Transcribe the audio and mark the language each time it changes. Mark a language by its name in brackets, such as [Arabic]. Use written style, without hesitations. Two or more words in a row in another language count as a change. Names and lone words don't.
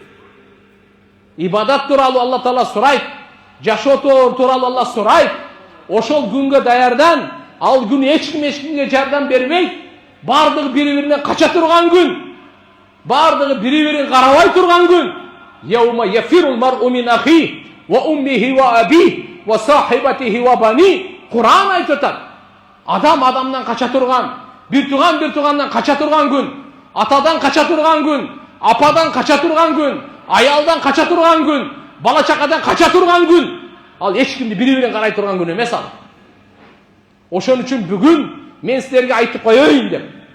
[Kyrgyz] Ибадат тууралуу Алла Таала сурайт, жашоо тууралуу Алла сурайт. Ошол күнгө даярдан, ал күн эч кимге жардам бербейт. Бардыгы бири-биринен кача турган күн. Бардыгы бири-бирин карабай турган күн. [Arabic] يوم يفر المرء من أخيه وأمه وأبيه وصاحبته وبنيه. [Kyrgyz] Кур'ан айтып атат. Адам адамдан кача турган, бир тугандан кача турган күн, атадан кача турган күн, ападан кача турган күн, аялдан кача турган күн, бала чакадан кача турган күн. Ал эч кимди бири-бирин карай турган күн эмес ал. Ошон үчүн бүгүн мен силерге айтып коеюн деп.